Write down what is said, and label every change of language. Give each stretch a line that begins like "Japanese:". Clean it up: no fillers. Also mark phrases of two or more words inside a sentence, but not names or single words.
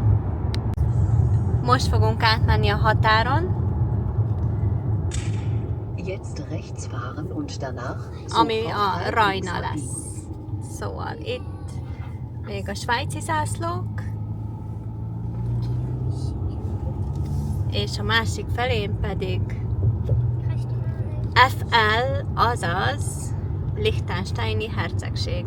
Hungarian: Most fogunk átmenni a határon,
German: Jetzt rechts fahren und danach
Hungarian: ami
German: sofort
Hungarian: a
German: rechts
Hungarian: Rajna
German: abbiegen.
Hungarian: lesz. Szóval itt még a svájci zászlók, és a másik felén pedig FL, azaz Liechtensteini hercegség.